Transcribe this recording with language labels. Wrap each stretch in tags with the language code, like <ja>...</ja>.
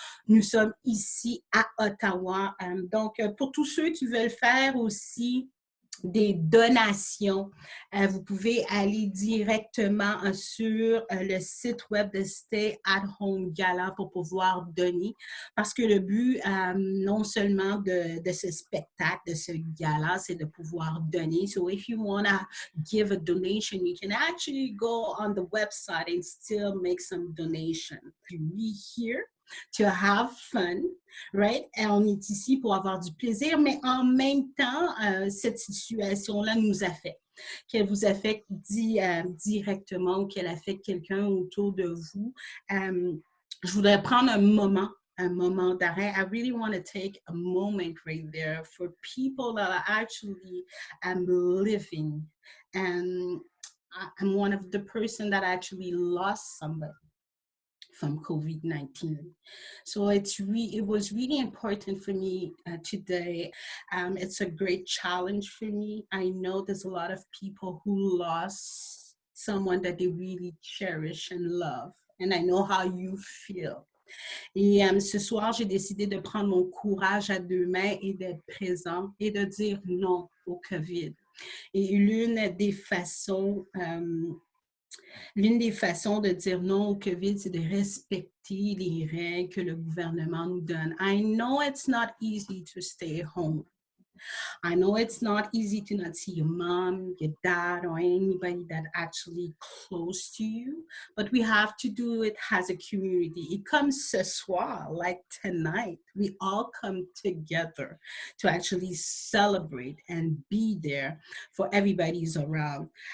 <fr>Nous sommes ici à Ottawa. Donc, pour tous ceux qui veulent faire aussi des donations, vous pouvez aller directement sur le site web de Stay at Home Gala pour pouvoir donner, parce que le but non seulement de ce spectacle, de ce gala, c'est de pouvoir donner.</fr> <en>So if you want to give a donation, you can actually go on the website and still make some donation. We here to have fun, right?</en> <fr>Et on est ici pour avoir du plaisir, mais en même temps, cette situation-là nous affecte. Qu'elle vous affecte directement ou qu'elle affecte quelqu'un autour de vous. Je voudrais prendre un moment un moment d'arrêt,</fr> <en>I really want to take a moment right there for people that are actually living. And I'm one of the person that actually lost somebody from COVID-19. So it was really important for me today. It's a great challenge for me. I know there's a lot of people who lost someone that they really cherish and love. And I know how you feel.</en> <fr>Et ce soir, j'ai décidé de prendre mon courage à deux mains et d'être présent et de dire non au COVID. Et l'une des façons de dire non au COVID, c'est de respecter les règles que le gouvernement nous donne.</fr> <en>I know it's not easy to stay home. I know it's not easy to not see your mom, your dad, or anybody that actually close to you, but we have to do it as a community. It comes</en> <fr>ce soir,</fr> <en>like tonight, we all come together to actually celebrate and be there for everybody who's around.</en>